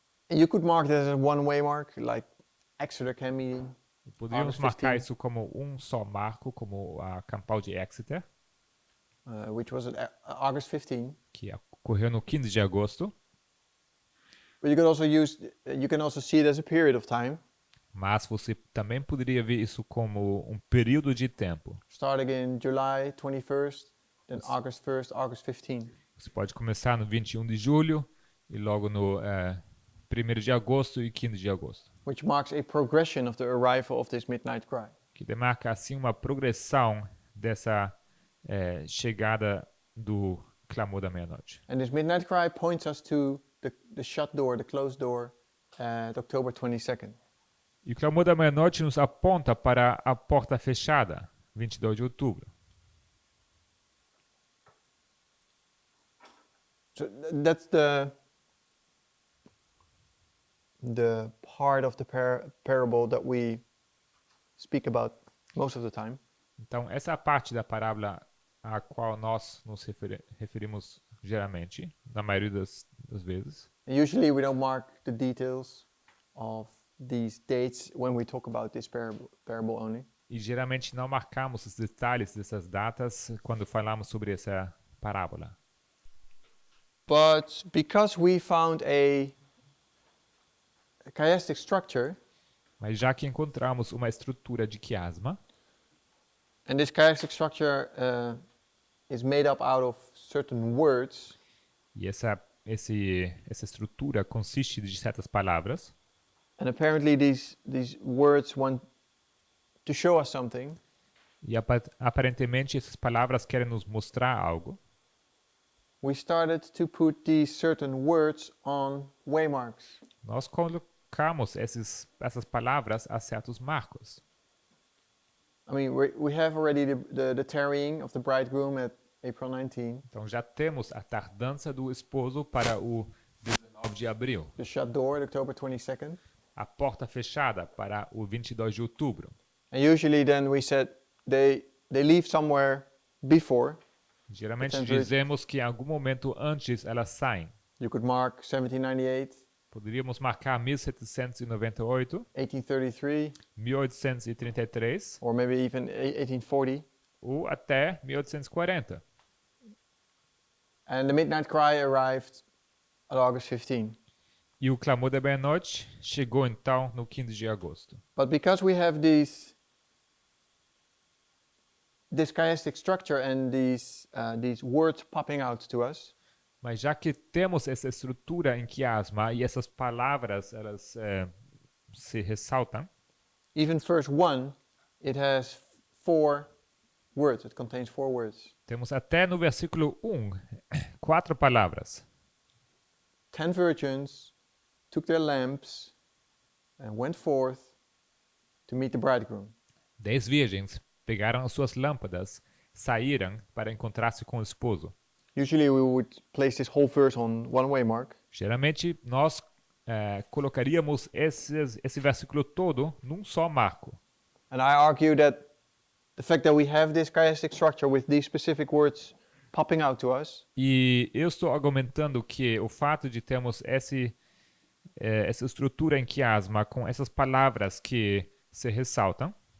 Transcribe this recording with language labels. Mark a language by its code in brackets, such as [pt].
[en] And you could mark this as a one-way mark, like Exeter Camp meeting. [pt] Poderíamos [en] August [pt] marcar [en] 15. [pt] isso como um só marco, como a campal de Exeter, [en] Which was at August 15. [pt] que ocorreu no 15 de agosto. [en] But you can also see it as a period of time, [pt] Mas você também poderia ver isso como um período de tempo. [en] starting in July 21st, then August 1st, August 15. [pt] Você pode começar no 21 de julho e logo no 1º de agosto e 15 de agosto, [en] Which marks a progression of the arrival of this midnight cry. [pt] que demarca assim uma progressão dessa chegada do clamor da meia-noite. [en] And this midnight cry points us to the shut door, the closed door at October 22nd. [pt] E o clamor da meia-noite nos aponta para a porta fechada, 22 de outubro. [en] So that's the part of the parable that we speak about most of the time. [pt] Então, essa é a parte da parábola a qual nós nos referimos geralmente, na maioria das vezes. [en] And usually we don't mark the details of these dates when we talk about this parable only. [pt] E geralmente não marcamos os detalhes dessas datas quando falamos sobre essa parábola. [en] But because we found a chiastic structure, [pt] Mas já que encontramos uma estrutura de quiasma, [en] and this chiastic structure is made up out of certain words, [pt] e essa estrutura consiste de certas palavras, [en] and apparently these words want to show us something, [pt] e aparentemente essas palavras querem nos mostrar algo, [en] we started to put these certain words on waymarks. [pt] nós colocamos essas palavras a certos marcos. [en] I mean, we have already the tarrying of the bridegroom at April 19, [pt] Então já temos a tardança do esposo para o 19 de abril, [en] the shut door at October 22nd. [pt] a porta fechada para o 22 de outubro. [en] And usually then we said they leave somewhere before. [pt] Geralmente [en] The 10 [pt] dizemos que em algum momento antes elas saem. [en] You could mark 1798, [pt] Poderíamos marcar 1798, [en] 1833, [pt] 1833 [en] or maybe even 1840. [pt] ou até 1840. [en] And the midnight cry arrived at August 15. [pt] E o clamor da meia-noite chegou então no 15 de agosto. [en] But because we have this chiastic structure and these words popping out to us, [pt] Mas já que temos essa estrutura em quiasma e essas palavras elas se ressaltam, [en] even verse 1, it has 4 words. It contains 4 words. [pt] temos até no versículo 1 4 palavras. [en] 10 virgins took their lamps and went forth to meet the bridegroom. [pt] 10 virgens pegaram as suas lâmpadas, saíram para encontrar-se com o esposo. [en] Usually we would place this whole verse on one waymark, [pt] Geralmente nós colocaríamos esse versículo todo num só marco. [en] and I argue that the fact that we have this chiastic structure with these specific words popping out to us [pt] E eu estou argumentando que o fato de termos essa estrutura em quiasma com essas palavras que se ressaltam,